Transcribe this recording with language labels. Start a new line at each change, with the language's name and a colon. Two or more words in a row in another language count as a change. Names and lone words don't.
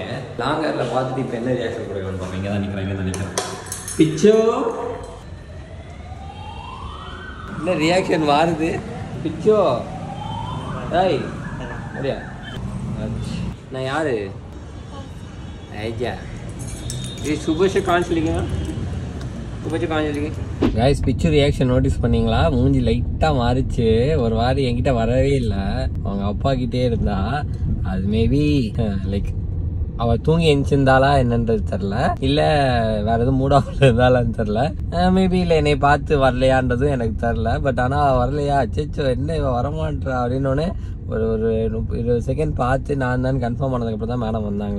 English: long hairல்
Tamil: பார்த்துட்டு இப்போ என்ன ரியாக்ஷன் கொடுக்குறான்னு பார்ப்போம். இங்கே தான் நினைக்கிறேன். பிச்சு என்ன ரியாக்ஷன் மாறுது? பிச்சு ஐய் அப்படியா? நான் யாரு? ஐயா
Hindi: ये सुबह से कहाँ चली गई?
English: guys picture reaction notice
Tamil: பண்ணீங்களா? மூஞ்சி லைட்டா மாறிச்சு. ஒரு வாரம் என்கிட்ட வரவே இல்லை. அவங்க அப்பா கிட்டே இருந்தா. அது
English: maybe like
Tamil: அவ தூங்கி எந்திருந்தாளா என்னன்றது தெரில, இல்ல வேற எதுவும்
English: mood offல
Tamil: இருந்தாலான்னு தெரில. மேபி இல்லை என்னை பார்த்து வரலையான்றதும் எனக்கு தெரில. பட் ஆனா வரலையா, அச்சோ என்ன இவ வரமாட்டா அப்படின்னு ஒரு 20 செகண்ட் பார்த்து நான் தான் கன்ஃபார்ம் ஆனதுக்கப்புறம் தான் மேடம் வந்தாங்களே.